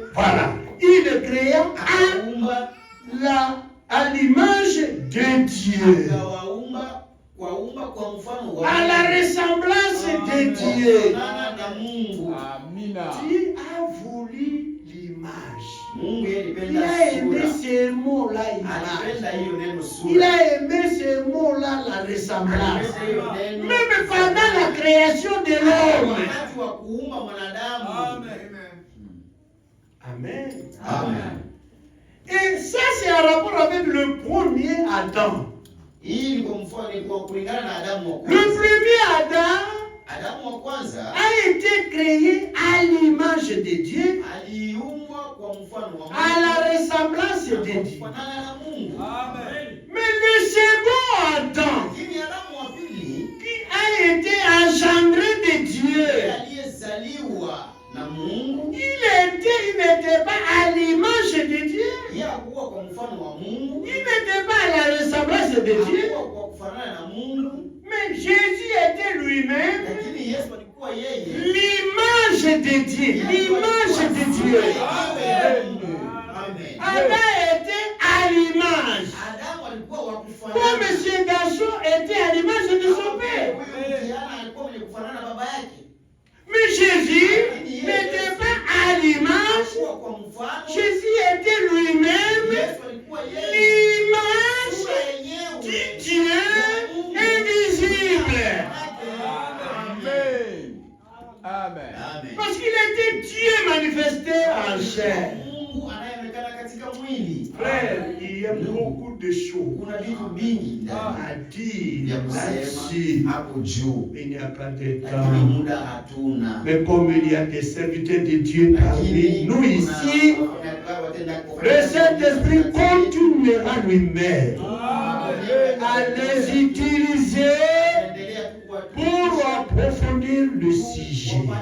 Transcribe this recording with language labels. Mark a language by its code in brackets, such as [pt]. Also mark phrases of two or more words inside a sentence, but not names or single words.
[fr] Voilà. Il le créa [sw] Akaumba [fr] à l'image de Dieu. [sw] akawaumba kwa mfano wa [fr] À la ressemblance de Dieu. [sw] na Mungu. Amina. [fr] Dieu a voulu l'image. [sw] Mungu yeye [fr] Il [sw] alipenda [fr] a aimé [sw] sura. [fr] ce mot-là, image. [sw] Alipenda hiyo neno [fr] Il [sw] sura. [fr] a aimé ce mot-là, la ressemblance. [sw] Alipenda hiyo neno. [fr] Même pendant la création de l'homme. [sw] Wakati wa kuumba mwanadamu. Amen. Amen. [fr] Et ça, c'est en rapport avec le premier Adam. [sw] Hii ni kwa mfano, ni kwa kulingana na Adamu wa [fr] Le [sw] kwanza. [fr] premier Adam [sw] Adamu wa kwanza [fr] a été créé à l'image de Dieu, [sw] aliumbwa kwa mfano wa Mungu. [fr] à la ressemblance de Dieu. [sw] Kufanana na Mungu. [fr] Mais le second Adam, [sw] Lakini Adamu wa pili [fr] qui a été engendré de Dieu, [sw] aliyezaliwa na Mungu, [fr] il n'était pas à l'image de Dieu. [sw] yeye hakuwa kwa mfano wa Mungu, [fr] Il n'était pas à la ressemblance de Dieu. [sw] hakuwa kwa kufanana na Mungu, [fr] Mais Jésus était lui-même [sw] lakini Yesu alikuwa yeye [fr] l'image de Dieu. L'image de Dieu. Amen. Adam était à l'image. [sw] Adamu alikuwa wa kufanana. [fr] Comme ce garçon était à l'image de son père. [sw] Huyu kijana alikuwa mwenye kufanana na baba yake. [fr] Mais Jésus n'était pas à l'image. [sw] Hakuwa kwa mfano. [fr] Jésus était lui-même [sw] Yesu alikuwa yeye [fr] l'image [sw] sura yenyewe [fr] du Dieu invisible. Amen. Amen. Amen. Parce qu'il était Dieu manifesté en chair. [sw] Mungu anayeonekana katika mwili. [fr] Frère, il y a beaucoup de choses [sw] Kuna vitu vingi ndani [fr] à dire [sw] vya kusema [fr] là-dessus. [sw] hapo juu, [fr] Il n'y a pas de [sw] lakini [fr] temps. [sw] muda hatuna. [fr] Mais comme il y a des serviteurs de Dieu parmi nous ici, le Saint-Esprit continuera lui-même à les utiliser pour approfondir le sujet.